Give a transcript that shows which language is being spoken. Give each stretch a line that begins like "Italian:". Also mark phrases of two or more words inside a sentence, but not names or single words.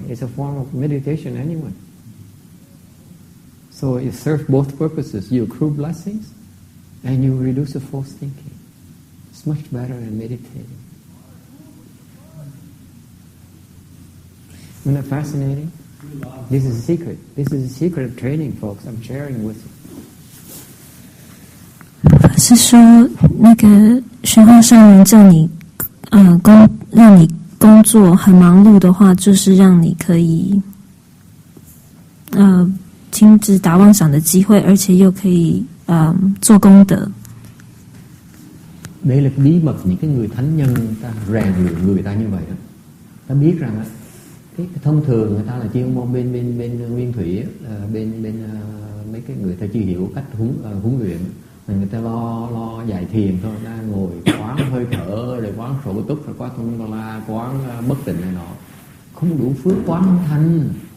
English: It's a form of meditation anyway. So it serves both purposes. You accrue blessings and you reduce the false thinking. It's much better than meditating. Isn't that fascinating? This is a secret. This is a secret of training, folks. I'm sharing with you.
Chinese: 法师说，那个玄化上人叫你，让你工作很忙碌的话，就是让你可以，停止打妄想的机会，而且又可以做功德。
Vietnamese: Đây là cái bí mật những cái người thánh nhân ta rèn luyện người ta như vậy đó. Ta biết rằng cái thông thường người ta là chuyên môn bên nguyên thủy, bên mấy cái người ta chưa hiểu cách huấn luyện, người ta lo dạy thiền thôi, ta ngồi quán hơi thở, rồi quán sổ túc, rồi quán thông la, quán bất tịnh này nọ, không đủ phước quán không thành.